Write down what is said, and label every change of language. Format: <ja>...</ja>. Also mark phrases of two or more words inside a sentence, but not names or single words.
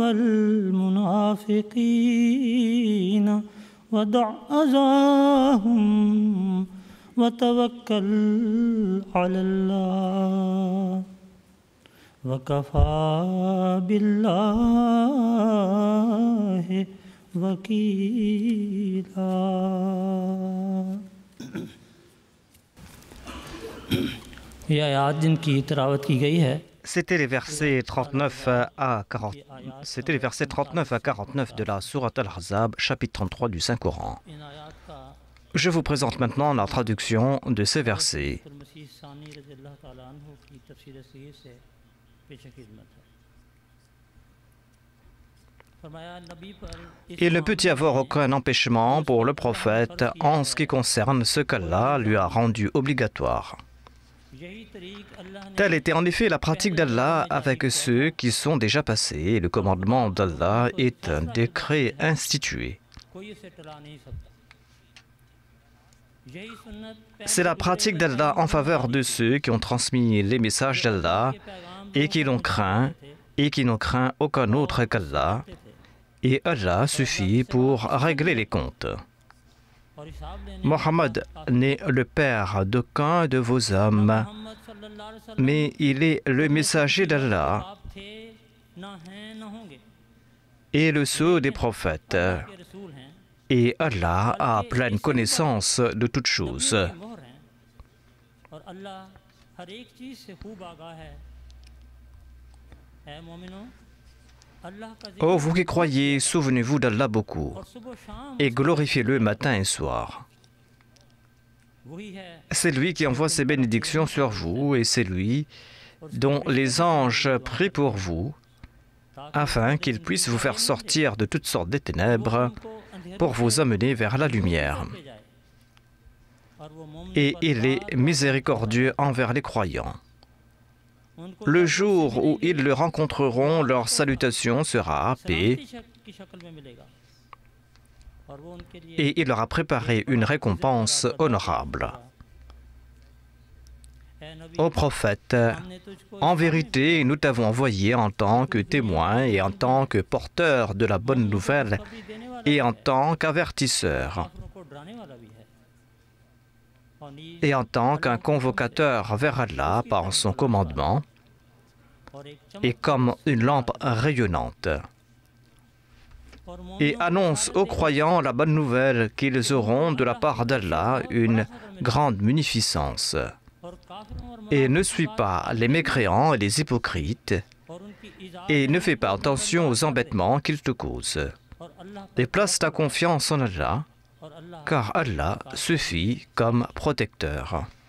<ar>والمنافقين ودع أذاهم وتوكل على الله وكفى بالله وكيلا.</ar> <ur>یہ آیت جن کی تلاوت کی گئی ہے</ur> <fr>C'était les versets 39 à 40. C'était les versets 39 à 49 de la Sourate Al-Ahzab, chapitre 33 du Saint-Coran.</fr> <ur>ان آیت کا</ur> <fr>Je vous présente maintenant la traduction de ces versets.</fr> <ur>مسیح ثانی</ur> <ar>رضي الله تعالى عنه</ar> <ur>کی تفسیر صحیح سے پیش خدمت ہے. فرمایا نبی پر</ur> <fr>Il ne peut y avoir aucun empêchement pour le prophète en ce qui concerne ce qu'Allah lui a rendu obligatoire.</fr> <ur>یہی طریق اللہ نے</ur> <fr>Telle était en effet la pratique d'Allah avec ceux qui sont déjà passés. Et le commandement d'Allah est un décret institué.</fr> <ur>کوئی اسے ٹلا نہیں سکتا۔ یہی سنت</ur> <fr>C'est la pratique d'Allah en faveur de ceux qui ont transmis les messages d'Allah et qui l'ont craint et qui n'ont craint aucun autre qu'Allah. Et Allah suffit pour régler les comptes.</fr> <ur>اور حساب لینے</ur> <fr>Mohammed n'est le père d'aucun de vos hommes,</fr> <ur>मोहम्मद</ur> <ar>صلى الله عليه وسلم</ar> <fr>mais il est le messager d'Allah</fr> <ur>آپ تھے نہ ہیں نہ ہوں گے</ur> <fr>et le sceau des prophètes.</fr> <ur>کے رسول ہیں</ur> <fr>Et Allah a pleine connaissance de toutes choses.</fr> <ur>کی مہر ہیں اور اللہ ہر ایک چیز سے خوب آگاہ ہے. اے مومنو اللہ کا ذکر</ur> <fr>Ô vous qui croyez, souvenez-vous d'Allah beaucoup</fr> <ur>اور صبح شام</ur> <fr>et glorifiez-le matin et soir.</fr> <ur>وہی ہے</ur> <fr>C'est lui qui envoie ses bénédictions sur vous et c'est lui dont les anges prient pour vous afin qu'il puisse vous faire sortir de toutes sortes de ténèbres pour vous amener vers la lumière.</fr> <ur>اور وہ مومن</ur> <fr>Et il est miséricordieux envers les croyants. Le jour où ils le rencontreront, leur salutation sera paix</fr> <ur>کی شکل میں ملے گا اور وہ ان کے لیے</ur> <fr>et il leur a préparé une récompense honorable.</fr> <ur>اے نبی</ur> <fr>Ô prophète,</fr> <ur>ہم نے تجھ کو</ur> <fr>en vérité, nous t'avons envoyé en tant que témoin et en tant que porteur de la bonne nouvelle</fr> <ur>بھی دینے والا</ur> <fr>et en tant qu'avertisseur</fr> <ur>کافروں کو ڈرانے والا بھی ہے اور نیز</ur> <fr>et en tant qu'un convocateur vers Allah par son commandement</fr> <ur>اور ایک</ur> <fr>et comme une lampe rayonnante.</fr> <ur>और</ur> <fr>Et annonce aux croyants la bonne nouvelle qu'ils auront de la part d'Allah une grande munificence.</fr> <ur>اور کافروں اور</ur> <fr>Et ne suis pas les mécréants et les hypocrites</fr> <ur>اور ان کی ایذا</ur> <fr>et ne fais pas attention aux embêtements qu'ils te causent.</fr> <ur>اور اللہ</ur> <fr>Et place ta confiance en Allah,</fr> <ur>اور اللہ</ur> <fr>car Allah suffit comme protecteur.</fr>